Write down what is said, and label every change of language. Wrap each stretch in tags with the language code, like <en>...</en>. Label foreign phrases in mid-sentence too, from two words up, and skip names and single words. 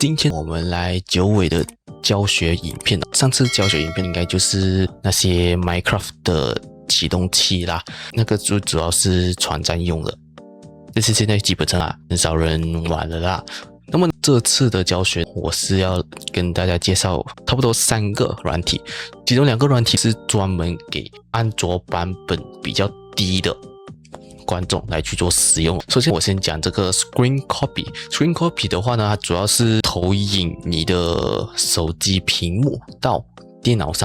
<zh>今天我們來久違的教學影片。上次教學影片應該就是那些 Minecraft 的啟動器啦，那個就主要是傳戰用的。但是現在基本上很少人玩了啦。那麼這次的教學，我是要跟大家介紹差不多3個軟體，其中2個軟體是專門給安卓版本比較低的觀眾來去做使用。首先我先講這個 Screen Copy。Screen Copy 的話呢，它主要是投影你的手機屏幕到電腦上。</zh>